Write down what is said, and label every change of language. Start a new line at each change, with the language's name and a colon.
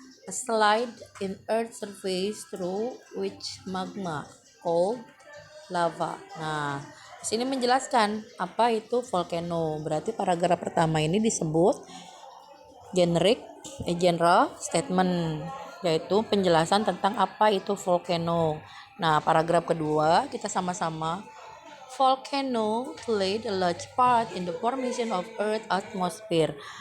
English: a slide in Earth's surface through which magma called lava.
Indonesian: Nah, di sini menjelaskan apa itu volcano. Berarti paragraf pertama ini disebut general statement, yaitu penjelasan tentang apa itu volcano. Nah, paragraf kedua kita sama-sama.
English: Volcano played a large part in the formation of Earth atmosphere.